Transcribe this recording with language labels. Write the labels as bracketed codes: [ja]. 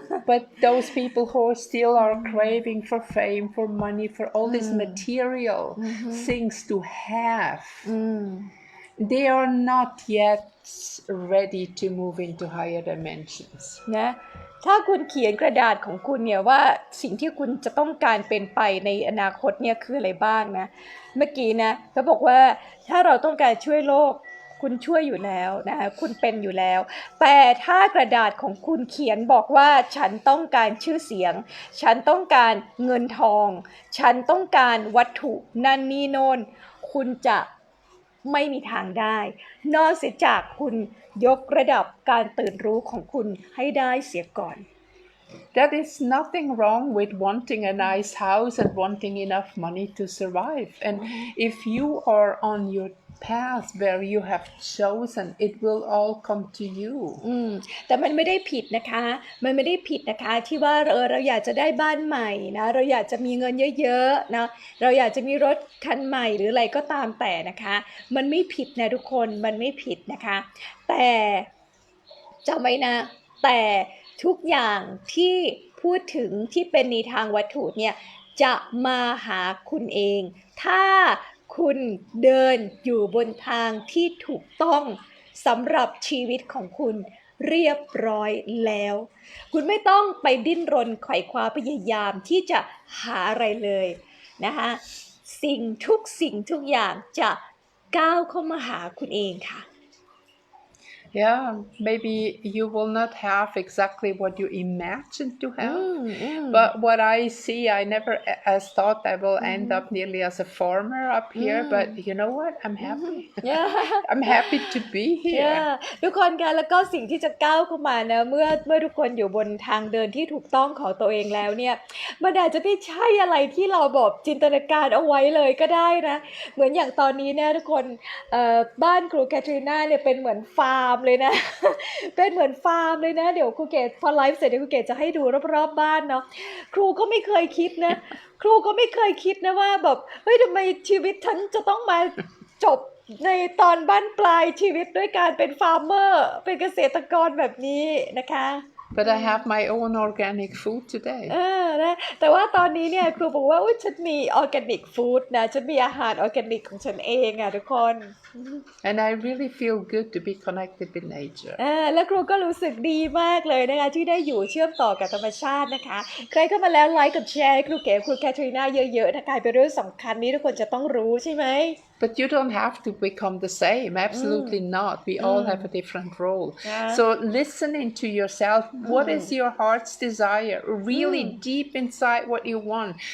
[en] But those people who still are craving for fame, for money, for all these material things to have, they are not yet ready to move into higher dimensions. [th] นะถ้าคุณเขียนกระดาษของคุณเนี่ยว่าสิ่งที่คุณจะต้องการเป็นไปในอนาคตเนี่ยคืออะไรบ้างนะเมื่อกี้นะเขาบอกว่าถ้าเราต้องการช่วยโลกคุณช่วยอยู่แล้วนะคะคุณเป็นอยู่แล้วแต่ถ้ากระดาษของคุณเขียนบอกว่าฉันต้องการชื่อเสียงฉันต้องการเงินทองฉันต้องการวัตถุนั่นนี่โน่นคุณจะ ไม่มีทางได้นอกเสียจากคุณยกระดับการตื่นรู้ของคุณให้ได้เสียก่อน [en] There is nothing wrong with wanting a nice house and wanting enough money to survive. And if you are on your path where you have chosen, it will all come to you. [th] แต่มันไม่ได้ผิดนะคะมันไม่ได้ผิดนะคะที่ว่าเราอยากจะได้บ้านใหม่นะเราอยากจะมีเงินเยอะๆนะเราอยากจะมีรถคันใหม่หรืออะไรก็ตามแต่นะคะมันไม่ผิดนะทุกคนมันไม่ผิดนะคะแต่ จำไว้นะแต่ทุกอย่างที่พูดถึงที่เป็นในทางวัตถุเนี่ยจะมาหาคุณเองถ้าคุณเดินอยู่บนทางที่ถูกต้องสำหรับชีวิตของคุณเรียบร้อยแล้วคุณไม่ต้องไปดิ้นรนไขว่คว้าพยายามที่จะหาอะไรเลยนะคะสิ่งทุกอย่างจะก้าวเข้ามาหาคุณเองค่ะ [en] Yeah, maybe you will not have exactly what you imagine to have, but what I see, I never thought I will end up nearly as a farmer up here, but you know what? I'm happy. I'm happy to be here. [th] ทุกคนกันแล้วก็สิ่งที่จะก้าวเข้ามานะเมื่อทุกคนอยู่บนทางเดินที่ถูกต้องของตัวเองแล้วเนี่ยมันอาจจะไม่ใช่อะไรที่เราบอกจินตนาการเอาไว้เลยก็ได้นะเหมือนอย่างตอนนี้เนี่ยทุกคน บ้านครูแคทรีนาเนี่ยเป็นเหมือนฟาร์มเลยนะ เป็นเหมือนฟาร์มเลยนะเดี๋ยวครูเกศพอไลฟ์เสร็จเดี๋ยวครูเกศจะให้ดูรอบๆบ้านเนาะครูก็ไม่เคยคิดนะครูก็ไม่เคยคิดนะว่าแบบเฮ้ยทำไมชีวิตฉันจะต้องมาจบในตอนบั้นปลายชีวิตด้วยการเป็นฟาร์มเมอร์เป็นเกษตรกรแบบนี้นะคะ [en] But I have my own organic food today. [th] นะแต่ว่าตอนนี้เนี่ยครูบอกว่าอุ๊ยฉันมีออร์แกนิกฟู้ดนะฉันมีอาหารออร์แกนิกของฉันเองอ่ะทุกคน [en] And I really feel good to be connected with nature. [th] แล้วครูก็รู้สึกดีมากเลยนะคะที่ได้อยู่เชื่อมต่อกับธรรมชาตินะคะใครเข้ามาแล้วไลค์กับแชร์ให้ครูเก๋ครูแคทรีนาเยอะๆนะคะเป็นเรื่องสำคัญนี้ทุกคนจะต้องรู้ใช่ไหม [en] But you don't have to become the same. Absolutely not. We all have a different role. Yeah. So listening to yourself. What is your heart's desire? Really deep inside what you want.